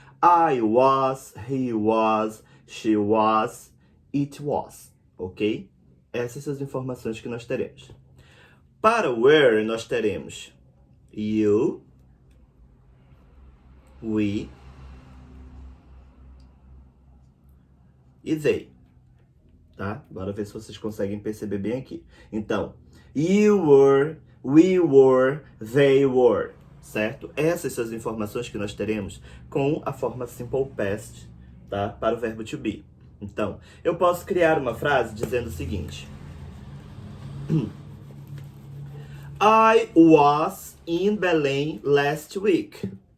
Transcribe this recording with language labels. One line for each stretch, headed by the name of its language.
English: I was, he was, she was, it was. Ok?
Portuguese: Essas são as informações que nós teremos. Para o were, nós teremos you, we e they. Tá? Bora ver se vocês conseguem perceber bem aqui.
English: Então, you were, we were, they were.
Portuguese: Certo? Essas são as informações que nós teremos com a forma simple past, tá? Para o verbo to be. Então, eu posso criar uma frase dizendo o seguinte.
English: I was in Belém last week.